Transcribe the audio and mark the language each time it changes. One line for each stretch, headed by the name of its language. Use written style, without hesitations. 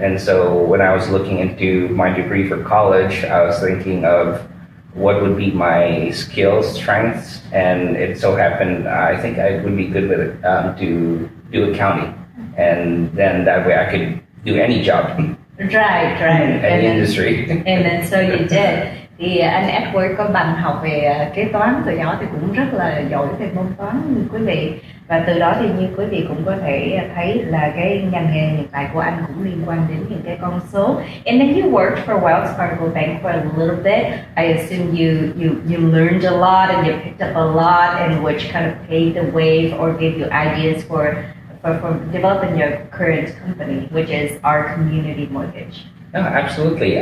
English: And so when I was looking into my degree for college, I was thinking of what would be my skills, strengths, and it so happened I think I would be good with it to do accounting, and then that way I could do any job. Right, in right. any industry. And then so you did.
Vietnamese: Thì anh Edward có bằng học về kế toán từ nhỏ thì cũng rất là giỏi về môn toán quý vị. Và từ đó thì như quý vị cũng có thể thấy là cái ngành nghề hiện tại của anh cũng liên quan đến những cái con số.
English: And then you worked for Wells Fargo Bank for a little bit. I assume you learned a lot and you picked up a lot, and which kind of paved the way or gave you ideas for developing your current company, which is our community mortgage. No, absolutely.